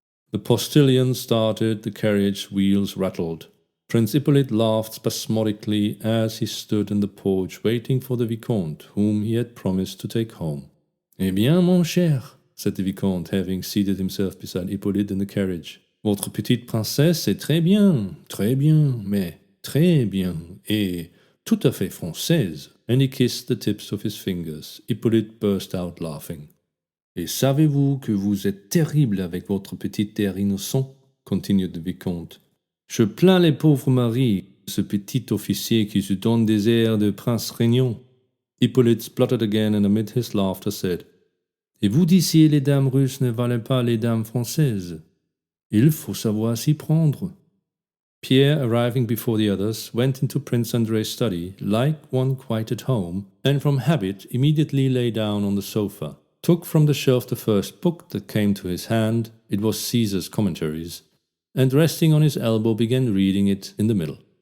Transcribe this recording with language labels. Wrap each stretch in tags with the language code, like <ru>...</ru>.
<en>The postilion started, the carriage wheels rattled. Prince Ippolit laughed spasmodically as he stood in the porch waiting for the Vicomte, whom he had promised to take home.</en> <fr>"Eh bien, mon cher,"</fr> <en>said the Vicomte, having seated himself beside Ippolit in the carriage.</en> <fr>"Votre petite princesse est très bien, mais très bien, et tout à fait française."</fr> <en>And he kissed the tips of his fingers. Ippolit burst out laughing.</en> <fr>"Et savez-vous que vous êtes terrible avec votre petit air innocent?"</fr> <en>continued the Vicomte.</en> <fr>"Je plains les pauvres maris, ce petit officier qui se donne des airs de prince régnant."</fr> <en>Ippolit spluttered again and amid his laughter said,</en> <fr>Et vous disiez les dames russes ne valaient pas les dames françaises. Il faut savoir s'y prendre.</fr> <en>Pierre, arriving before the others, went into Prince Andrei's study like one quite at home, and from habit immediately lay down on the sofa, took from the shelf the first book that came to his hand, it was Caesar's Commentaries, and resting on his elbow began reading it in the middle.</en>